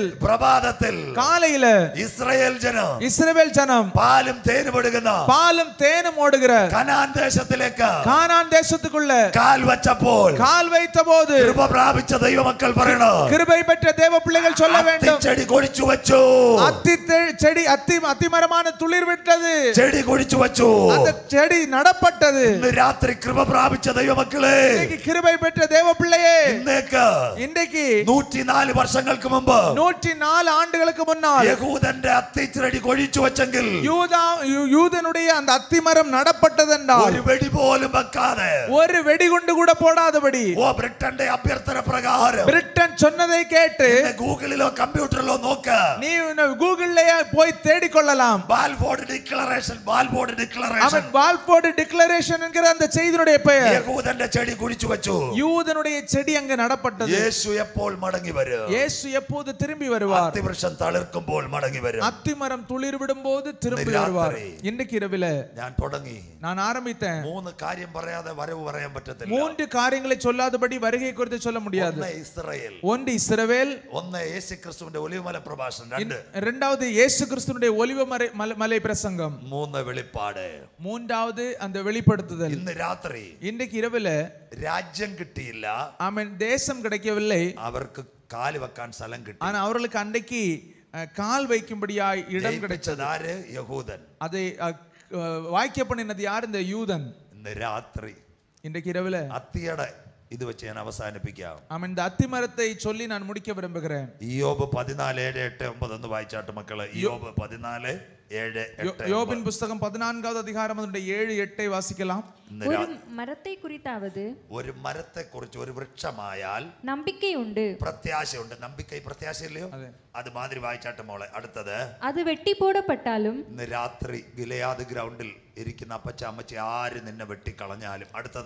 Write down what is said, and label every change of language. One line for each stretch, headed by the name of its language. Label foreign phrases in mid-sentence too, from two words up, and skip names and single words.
Malayalam: പ്രഭാതത്തിൽ
Tamil: காலையில
Malayalam: ഇസ്രായേൽ ജനം,
Tamil: இஸ்ரவேல் ஜனம்
Malayalam: പാലും തേനും ഒഴുകുന്ന
Tamil: பாலும் தேனும் ஓடுகிற
Malayalam: കനാൻ ദേശത്തിലേക്ക്
Tamil: கானான் தேசத்துக்குள்ள
Malayalam: കാൽ വച്ചപ്പോൾ
Tamil: கால் வைத்த போது
Malayalam: കൃപ പ്രാപിച്ച ദൈവമക്കൾ പറയണോ,
Tamil: கிருபை பெற்ற தேவ பிள்ளைகள் சொல்ல வேண்டும்,
Malayalam: ചെടി കൊഴിച്ചു വച്ചു.
Tamil: அத்தி செடி அத்திமரமான துளிர் விட்டது,
Malayalam: ചെടി കൊഴിച്ചു വച്ചു.
Tamil: அந்த செடி நடப்பட்டது.
Malayalam: ഇന്ന് രാത്രി കൃപ പ്രാപിച്ച ദൈവമക്കളെ,
Tamil: இன்னைக்கு கிருபை பெற்ற தேவ பிள்ளையே,
Malayalam: ഇന്നേക്ക് 104 വർഷങ്ങൾക്ക് മുമ്പ്
Tamil: 104 ஆண்டுகளுக்கு முன்னால்
Malayalam: യഹൂദന്റെ അത്തിച്ചെടി കൊഴിച്ചു വച്ചെങ്കിൽ,
Tamil: யூதனுடைய அந்த அத்திமரம் நடப்பட்டதென்றால்
Malayalam: ഒരു വെടി പോലും വെക്കാതെ,
Tamil: ஒரு வெடிகுண்டு கூட போடாதபடி,
Malayalam: ബ്രിട്ടന്റെ അഭ്യർത്ഥന പ്രകാരം
Tamil: பிரிட்டன் சொன்னதை கேட்டு
Malayalam: ഗൂഗിളിലോ കമ്പ്യൂട്ടറിലോ നോക്ക,
Tamil: நீ கூகுள்லயே போய் தேடிக் கொள்ளலாம்.
Malayalam: ബാൽഫോർഡ് ഡിക്ലറേഷൻ
Tamil: பால்ஃபோர்ட் டிக்ளரேஷன் என்கிற அந்த செய்தியுடைய பெயர்.
Malayalam: യഹൂദന്റെ ചെടി കുഴിച്ചു വെച്ചു.
Tamil: யூதனுடைய செடி அங்க நடப்பட்டது.
Malayalam: യേശു എപ്പോൾ മടങ്ങി വരും?
Tamil: இயேசு எப்போது திரும்பி வருவார்?
Malayalam: അത്തിവൃക്ഷം തളിർക്കുമ്പോൾ മടങ്ങി വരും.
Tamil: அத்திமரம் துளிர் விடும்போது திரும்பி வருவார். இன்றைக்கு இரவில
Malayalam: ഞാൻ തുടങ്ങി,
Tamil: நான் ஆரம்பித்தேன்.
Malayalam: 3 കാര്യം പറയാതെ വരവ് പറയാൻ പറ്റത്തില്ല.
Tamil: 3 காரியங்களை சொல்லாதபடி வருகை குறித்து சொல்ல முடியாது.
Malayalam: ഇസ്രായേൽ,
Tamil: ஒன்று இஸ்ரவேல்,
Malayalam: ഒന്ന് യേശുക്രിസ്തുവിന്റെ ഒലിവുമല പ്രഭാഷണം,
Tamil: இரண்டாவது இயேசு கிறிஸ்துவினுடைய ஒலிவ மலை பிரசங்கம்,
Malayalam: 3 വെളിപ്പാട്,
Tamil: மூன்றாவது அந்த வெளிப்படுத்துதல்.
Malayalam: ഇന്ന് രാത്രി
Tamil: இன்றைக்கு இரவில
Malayalam: രാജ്യം കിട്ടിയില്ല,
Tamil: ஆமென், தேசம் கிடைக்கவில்லை,
Malayalam: അവർക്ക് കാല് വെക്കാൻ സ്ഥലം കിട്ടി.
Tamil: ஆனா அவர்களுக்கு அன்றைக்கு கால் வைக்கும்படியாய் இடம் கிடைச்சது.
Malayalam: ആര്? യഹൂദൻ.
Tamil: அதை வாய்க்க பண்ணினது யார்? இந்த யூதன்.
Malayalam: ഇന്ന് രാത്രി
Tamil: இன்றைக்கு இரவுல
Malayalam: അത്തിയുടെ ഇത് വെച്ച് ഞാൻ അവസാനിപ്പിക്കാം.
Tamil: ஆமென். இந்த அத்திமரத்தை சொல்லி நான் முடிக்க விரும்புகிறேன்.
Malayalam: യോബ് 14:7-8-9 ഒന്ന് വായിച്ചാട്ട് മക്കളെ. യോബ് 14:7-8.
Tamil: யோபின் புத்தகம் 14வது அதிகாரம் அதனுடைய 7-8 வாசிக்கலாம்.
Malayalam: ഒരു മരത്തെ കുറിത്தாவது ഒരു മരത്തെ കുറിച്ച് ഒരു വൃക്ഷമായാൽ നമ്പിക്കയുണ്ട്, പ്രത്യാശയുണ്ട്. നമ്പിക്കൈ പ്രത്യാശയില്ലയോ? അത് മാതിരി വായിച്ചാട്ട് മോളെ. അടുത്തത്, അത് വെട്ടിപ്പോടപ്പെട്ടാലും ഇന്ന് രാത്രി ഗിലെയാദ് ഗ്രൗണ്ടിൽ ഇരിക്കുന്ന അപ്പച്ച അമ്മച്ചി ആര് നിന്നെ വെട്ടിക്കളഞ്ഞാലും അടുത്തത്